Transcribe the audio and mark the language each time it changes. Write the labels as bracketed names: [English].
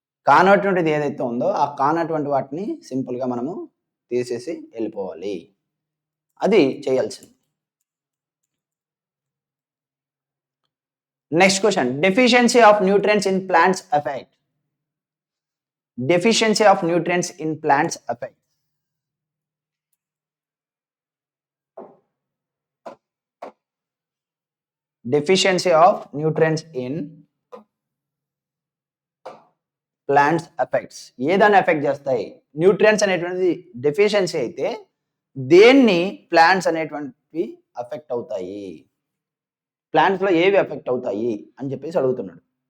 [Telugu] కానటువంటిది ఏదైతే ఉందో ఆ కానటువంటి వాటిని సింపుల్ గా మనము తీసేసి వెళ్ళిపోవాలి. అది చేయాల్సింది. [English] Next question, deficiency of nutrients in plants affect. Deficiency of nutrients in plants affect. Deficiency of nutrients in plants affects. [Telugu] ఏదాన్ని effect చేస్తాయి? న్యూట్రియంట్స్ అనేటువంటిది డెఫిషియన్సీ అయితే దేన్ని ప్లాంట్స్ అనేటువంటివి అఫెక్ట్ అవుతాయి? ప్లాంట్స్ లో ఏవి ఎఫెక్ట్ అవుతాయి అని చెప్పేసి అడుగుతున్నాడు.